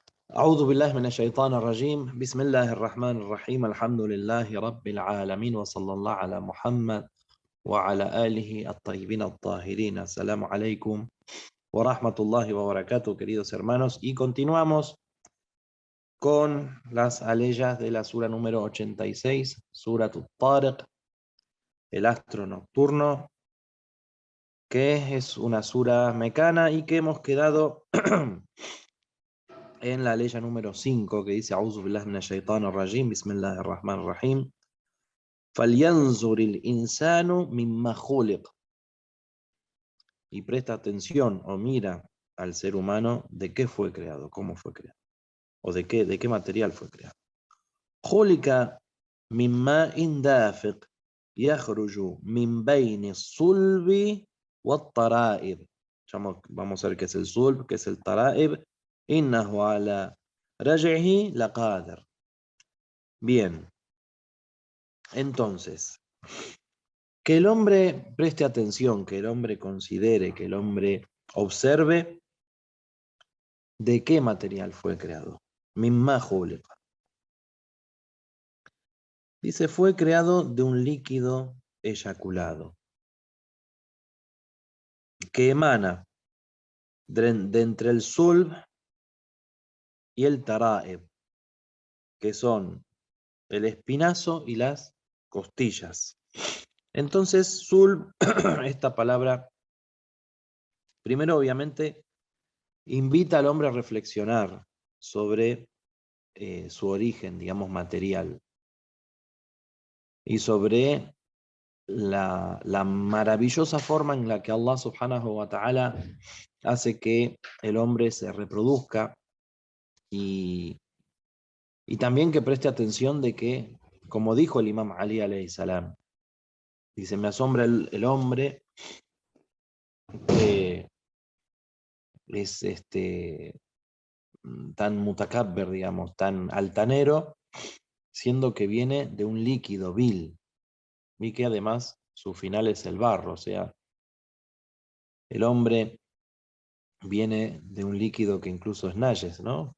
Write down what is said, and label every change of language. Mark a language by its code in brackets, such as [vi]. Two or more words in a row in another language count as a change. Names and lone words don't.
[ar] أعوذ بالله من الشيطان الرجيم بسم الله الرحمن الرحيم الحمد لله رب العالمين وصلى الله على محمد وعلى آله الطيبين الطاهرين. السلام عليكم ورحمة الله وبركاته, [es] queridos hermanos. Y continuamos con las aleyas de la sura número 86, Surat Tariq, el astro nocturno, que es una sura mecana y que hemos quedado en la aleya número 5, que dice [ar] أعوذ بالله من الشيطان الرجيم، بسم الله الرحمن الرحيم. فَلْيَنْظُرِ الْإِنسَانُ مِمَّا خُلِقَ. [es] Y presta atención o mira al ser humano de qué fue creado, cómo fue creado, o de qué material fue creado. [ar] خُلِقَ مِنْ مَاءٍ دَافِقٍ يَخْرُجُ مِنْ بَيْنِ الصُّلْبِ وَالتَّرَائِبِ. [es] Vamos a ver qué es el sulb, qué es el tara'ib. [ar] إِنَّهُ عَلَى رَجْعِهِ لَقَادِرٌ. [es] Bien, entonces, que el hombre preste atención, que el hombre considere, que el hombre observe de qué material fue creado. [ar] مما خلق. [es] Dice, fue creado de un líquido eyaculado que emana de entre el sulb y el tara'ib, que son el espinazo y las costillas. Entonces, sulb, esta palabra, primero obviamente invita al hombre a reflexionar sobre su origen, digamos, material, y sobre la maravillosa forma en la que Allah [ar] سبحانه وتعالى [es] hace que el hombre se reproduzca y también que preste atención de que, como dijo el Imam Ali [ar] عليه السلام, [es] dice, me asombra el hombre que es tan mutakabber, digamos, tan altanero, siendo que viene de un líquido vil, y que además su final es el barro, o sea, el hombre viene de un líquido que incluso es najes, ¿no?